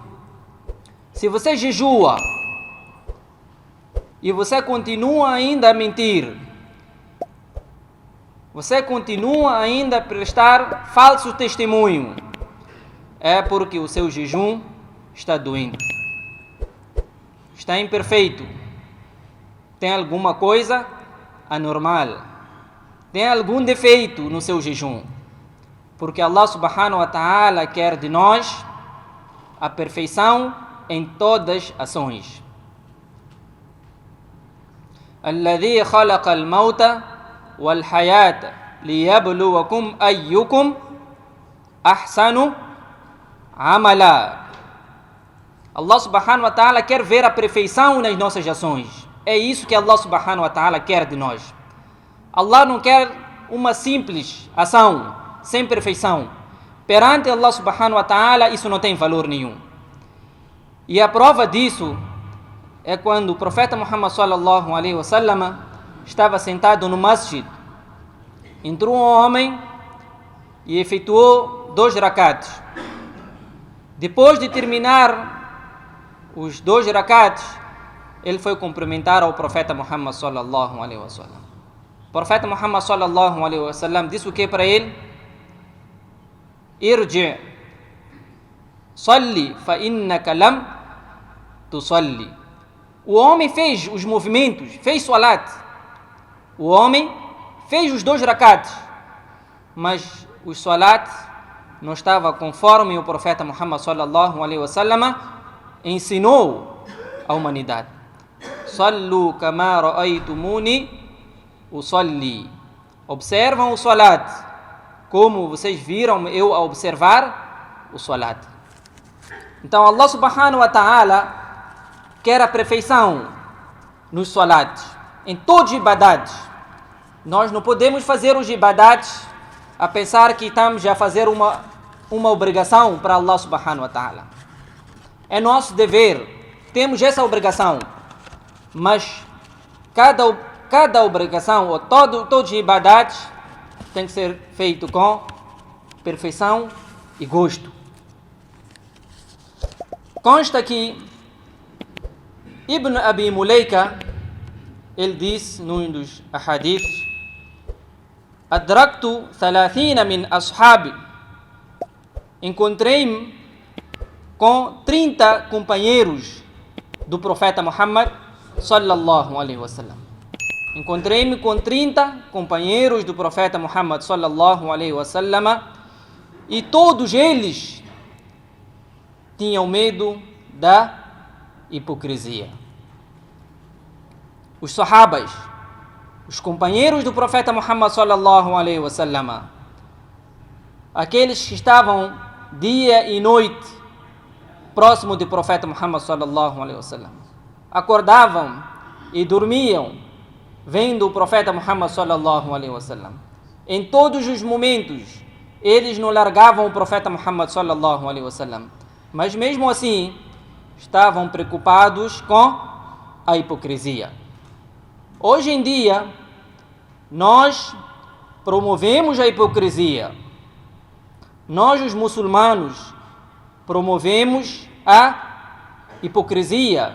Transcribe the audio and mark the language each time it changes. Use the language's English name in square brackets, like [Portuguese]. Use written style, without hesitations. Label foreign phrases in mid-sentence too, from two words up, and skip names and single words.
[Portuguese] Se você jejua e você continua ainda a mentir, você continua ainda a prestar falso testemunho, é porque o seu jejum está doente, está imperfeito, tem alguma coisa anormal, tem algum defeito no seu jejum. porque Allah [Arabic] سبحانه وتعالى [Portuguese] quer de nós a perfeição em todas as ações. [Arabic] الذي خلق الموت والحياة ليبلوكم أيكم أحسن عملا. [Portuguese] Allah [Arabic] سبحانه وتعالى [Portuguese] quer ver a perfeição nas nossas ações. É isso que Allah [Arabic] سبحانه وتعالى [Portuguese] quer de nós. Allah não quer uma simples ação sem perfeição. Perante Allah [Arabic] سبحانه وتعالى [Portuguese] isso não tem valor nenhum. E a prova disso é quando o profeta Muhammad [Arabic] صلى الله عليه وسلم [Portuguese] estava sentado no masjid. Entrou um homem e efetuou 2 rakats. Depois de terminar os 2 rakats, ele foi cumprimentar ao profeta Muhammad [Arabic] صلى الله عليه وسلم. [Portuguese] O profeta Muhammad [Arabic] صلى الله عليه وسلم [Portuguese] disse o que para ele? [Arabic] ارجع صل فإنك لم تصل. [Portuguese] O homem fez os movimentos, fez salat. O homem fez os 2 rakats, mas o salat não estava conforme o profeta Muhammad [Arabic] صلى الله عليه وسلم [Portuguese] ensinou à humanidade. [Arabic] صلوا كما رأيتموني أصلي. [Portuguese] Observam o salat como vocês viram eu a observar o salat. Então Allah [Arabic] سبحانه وتعالى [Portuguese] quer a perfeição nos salats, em todos os ibadats. Nós não podemos fazer os ibadats a pensar que estamos a fazer uma obrigação para Allah [Arabic] سبحانه وتعالى. [Portuguese] É nosso dever, temos essa obrigação, mas cada obrigação, ou todos os ibadats, tem que ser feito com perfeição e gosto. Consta que Ibn Abi Mulaika, ele diz num dos ahadiths: [Arabic] أدركت 30 من أصحابي. [Portuguese] Encontrei-me com 30 companheiros do profeta Muhammad [Arabic] صلى الله عليه وسلم. [Portuguese] Encontrei-me com 30 companheiros do profeta Muhammad [Arabic] صلى الله عليه وسلم [Portuguese] e todos eles tinham medo da hipocrisia. Os sahabas, os companheiros do profeta Muhammad [Arabic] صلى الله عليه وسلم, [Portuguese] aqueles que estavam dia e noite próximo do profeta Muhammad [Arabic] صلى الله عليه وسلم, [Portuguese] acordavam e dormiam vendo o profeta Muhammad [Arabic] صلى الله عليه وسلم. [Portuguese] Em todos os momentos eles não largavam o profeta Muhammad [Arabic] صلى الله عليه وسلم, [Portuguese] mas mesmo assim estavam preocupados com a hipocrisia. Hoje em dia nós promovemos a hipocrisia. Nós, os muçulmanos, promovemos a hipocrisia.